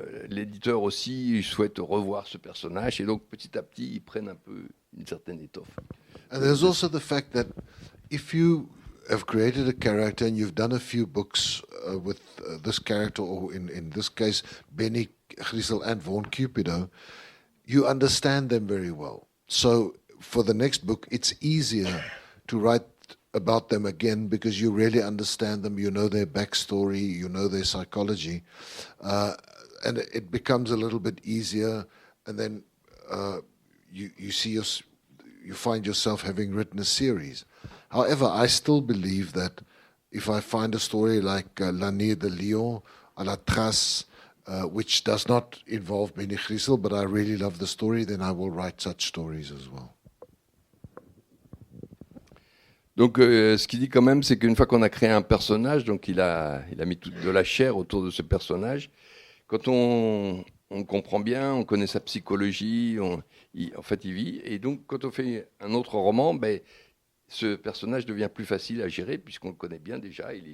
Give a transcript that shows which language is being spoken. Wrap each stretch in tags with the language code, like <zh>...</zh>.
<fr>L'éditeur aussi souhaite revoir ce personnage, et donc petit à petit, ils prennent un peu une certaine étoffe.</fr> <en>And there's also the fact that if you have created a character and you've done a few books with this character, or in this case, Benny Grissel and Vaughan Cupido, you understand them very well. So for the next book, it's easier to write about them again because you really understand them, you know their backstory, you know their psychology, and it becomes a little bit easier, and then you find yourself having written a series. However, I still believe that if I find a story like L'Année de Lion, à la trace, which does not involve Benny Grissel, but I really love the story, then I will write such stories as well.</en> <fr>Donc, ce qu'il dit quand même, c'est qu'une fois qu'on a créé un personnage, donc il a mis de la chair autour de ce personnage, quand on comprend bien, on connaît sa psychologie, en fait, il vit. Et donc, quand on fait un autre roman, ben, ce personnage devient plus facile à gérer puisqu'on le connaît bien déjà.</fr>